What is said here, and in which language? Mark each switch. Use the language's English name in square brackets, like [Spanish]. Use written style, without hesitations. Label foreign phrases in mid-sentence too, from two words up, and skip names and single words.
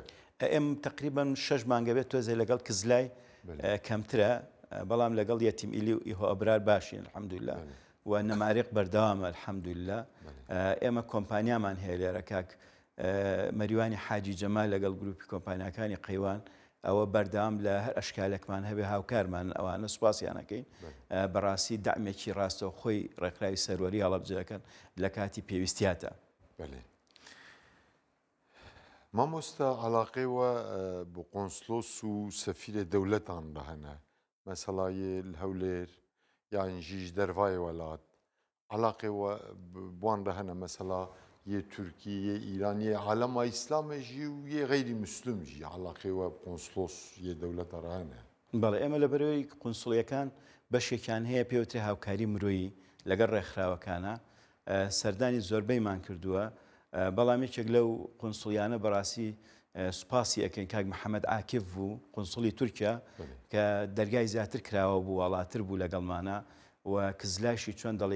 [Central Kurdish] ئێم تقریبان 6 مانگە بێت تۆزێ لەگەڵ کزلای کەمترە بەڵام لەگەڵ یەتیم ئیلی و ئیهۆ ئەبرار باشین الحەمدوللا و نەماریق بەردەوامە الحەمدوللا ئێمە کۆمپانیامان هەیە لێرە کاک مەریوانی حاجی جەمال لەگەڵ گروپی کۆمپانیاکانی قەیوان ئەوە بەردەوام لە هەر ئەشکالێکمان هەبێ هاوکارمان ئەوانە سوپاسیانەکەین بەڕاستی دعمێکی ڕاستەوە خۆی ڕێکخراوی سەروەری هەڵەبجەکەن لە کاتی پێویستیاتە [Kurdish] مامۆستا عەلاقێوە بۆ قۆنسلۆس و سەفیرە دەولەتان هەنە مەسەڵایە هەولێر یان ژیش دەرڤایە وڵات عەلاقێوە بوان هەنە مەسەلا یê Tirkî yê İran yê alema İslamê jî û yê [Arabic] غەیری مسلم [Kurdish] jî عەلاقێوە قۆنسلۆس yê dewleta re hene [Central Kurdish] بەڵێ ئێمە لەبەرەوەی قونسڵیەکان بەشێکیان هەیە پێوتری هاوکاری مرۆیی لەگەڵ ڕێکخراوەکانە سەردانی زۆربەیمان کردووە بەڵام یەکێک لەو قونسڵیانە بەڕاستی سوپاسی ئەەکەین کاک محەممەد عاکف بوو قونسڵی تورکیا کە دەرگای زیاتر کراوە بوو وڵاتر بوو لەگەڵمانە و کزلاشی چۆن دەڵی